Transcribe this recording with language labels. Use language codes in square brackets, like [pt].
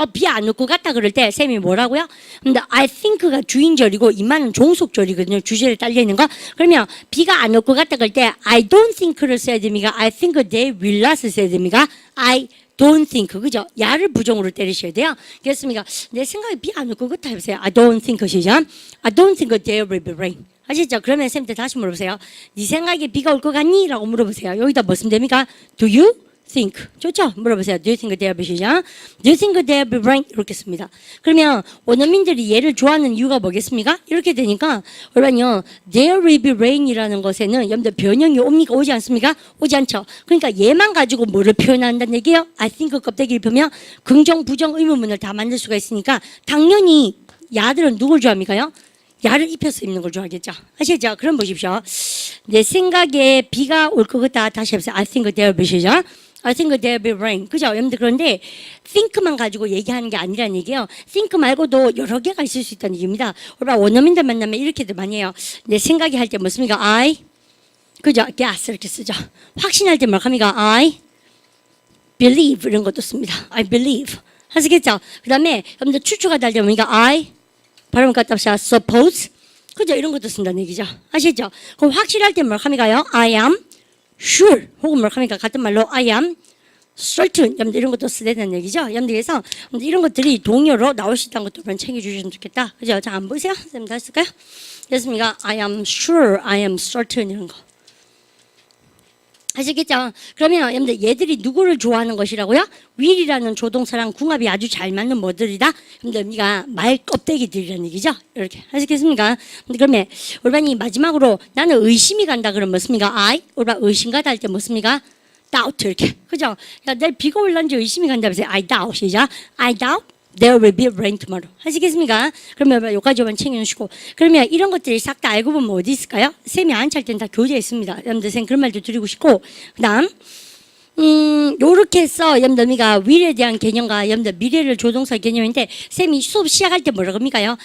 [ko] 비 안 올 것 같다 그럴 때 쌤이 뭐라고요? 근데 I think가 주인절이고 이만은 종속절이거든요. 주제를 딸려 있는 거. 그러면 비가 안 올 것 같다 그럴 때 I don't think를 써야 됩니까? I think they will not 써야 됩니까? I don't think 그죠? 야를 부정으로 때리셔야 돼요. 그렇습니까? 내 생각에 비 안 올 것 같아 해보세요. [en] I don't think 시작. I don't think there will be rain. [ko] 아시죠? 그러면 쌤한테 다시 물어보세요. 네 생각에 비가 올 것 같니? 라고 물어보세요. 여기다 뭐 쓰면 됩니까? Do you think? 좋죠? 물어보세요. [en] Do you think there will be [ko] 시작? [en] Do you think there will be rain? [ko] 이렇게 씁니다. 그러면 원어민들이 얘를 좋아하는 이유가 뭐겠습니까? 이렇게 되니까 여러분요, [en] there will be rain [ko] 이라는 것에는 여러분들 변형이 옵니까? 오지 않습니까? 오지 않죠. 그러니까 얘만 가지고 뭐를 표현한다는 얘기예요? I think 껍데기를 펴면 긍정, 부정, 의문문을 다 만들 수가 있으니까 당연히 야들은 누굴 좋아합니까요? 야를 입혀서 입는 걸 좋아하겠죠. 아시죠? 그럼 보십시오. 내 생각에 비가 올 것 같다. 다시 해보세요. [en] I think there will be [ko] 시작. [en] I think there will be rain. [ko] 그죠? 여러분들 그런데 think만 가지고 얘기하는 게 아니라는 얘기예요. think 말고도 여러 개가 있을 수 있다는 얘기입니다. 우리가 원어민들 만나면 이렇게들 많이 해요. 내 생각이 할 때 뭐습니까? I 그죠? guess 이렇게 쓰죠. 확신할 때 뭐라고 합니까? I believe 이런 것도 씁니다. [en] I believe. [ko] 하시겠죠? 그 다음에 여러분들 추측하다 할 때 뭡니까? I 발음 갖다 합시다. suppose 그죠? 이런 것도 쓴다는 얘기죠. 아시죠? 그럼 확실할 때 뭐라고 합니까요? I am sure 혹은 뭐라고 합니까? 같은 말로 I am certain 여러분들 이런 것도 쓰다는 얘기죠. 여러분들께서 이런 것들이 동요로 나올 수 있다는 것도 챙겨주시면 좋겠다. 그죠? 자, 안 보이세요? 쌤 다 했을까요? 됐습니까? [en] I am sure, I am certain [ko] 이런 거. 아시겠죠? 그러면 여러분들 얘들이 누구를 좋아하는 것이라고요? will이라는 조동사랑 궁합이 아주 잘 맞는 뭐들이다? 여러분들 우리가 말 껍데기들이라는 얘기죠? 이렇게 하시겠습니까? 그러면 우리반이 마지막으로 나는 의심이 간다 그러면 뭐습니까? I 우리반 의심 가다 할 때 뭐습니까? doubt 이렇게 그죠? 야, 내일 비가 올란지 의심이 간다 그래서 I doubt 시작. [en] I doubt there will be rain tomorrow. [ko] 하시겠습니까? 그러면 여기까지만 챙겨주시고 그러면 이런 것들이 싹 다 알고 보면 어디 있을까요? 쌤이 안 찰 때는 다 교재에 있습니다. 여러분들 쌤 그런 말도 드리고 싶고 그 다음 요렇게 해서 여러분들 우리가 will에 대한 개념과 여러분들 미래를 조동사 개념인데 쌤이 수업 시작할 때 뭐라고 합니까요?